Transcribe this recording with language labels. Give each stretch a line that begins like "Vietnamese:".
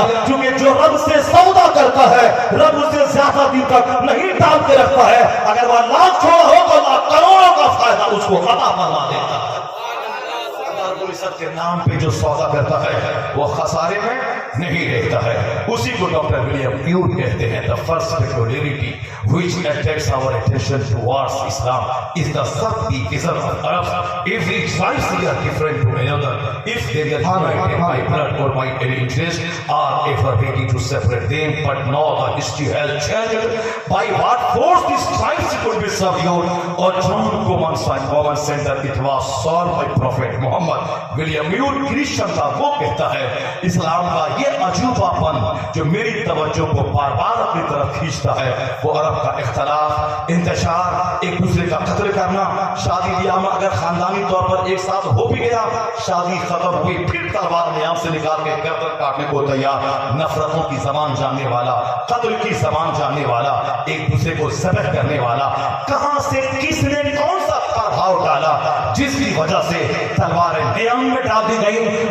Hindi: क्योंकि जो रब से सौदा करता है, रब उसे ज्यादा दिन तक नहीं टाल के रखता है। अगर वह लाख छोड़ा हो तो लाख करोड़ों का फायदा उसको अता फरमा देता है। के नाम पे जो सौदा करता है वो खसारे में नहीं रहता है। उसी को डॉक्टर विलियम यूर कहते हैं,
English: The first peculiarity which attracts our attention towards Islam is the subdivision of Arabs. Every tribes are different to another. If they are united by blood or by any interest, are ever ready to separate them. But now the history has changed. By what force these tribes could be subdued or drawn common center, it was solved by Prophet Muhammad.
Hindi: William your Christian था, वो कहता है इस्लाम का ये अजूबापन जो मेरी तवज्जो को बार बार अपनी तरफ खींचता है, वो अरब का इख्तलाफ, इंतशार, एक दूसरे का कत्ल करना, शादी ब्याह में अगर खानदानी तौर पर एक साथ हो भी गया, शादी खत्म हुई, फिर तलवार नियाम से निकाल के गर्दन काटने को तैयार, नफरतों की जबान जानने वाला, कत्ल की जबान जानने वाला, एक दूसरे को ज़बह करने वाला, कहां से किसने कौन सा प्रभाव डाला जिसकी वजह से तलवारें नियम में डाल दी गई।